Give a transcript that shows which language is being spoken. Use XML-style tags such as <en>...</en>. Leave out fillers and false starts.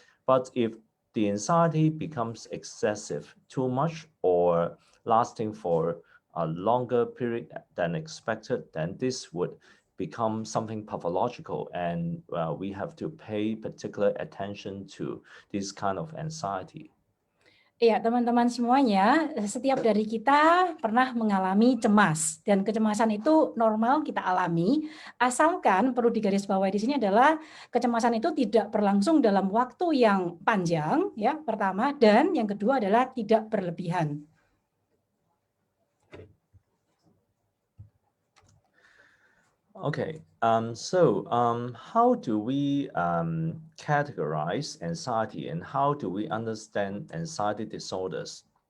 <en>But if the anxiety becomes excessive, too much, or lasting for a longer period than expected, then this would become something pathological, and we have to pay particular attention to this kind of anxiety.</en> <id>Ya, teman-teman semuanya, setiap dari kita pernah mengalami cemas, dan kecemasan itu normal kita alami, asalkan perlu digarisbawahi di sini adalah kecemasan itu tidak berlangsung dalam waktu yang panjang, ya, pertama, dan yang kedua adalah tidak berlebihan.</id> <en>Okay, so how do we categorize anxiety, and how do we understand anxiety disorders?</en>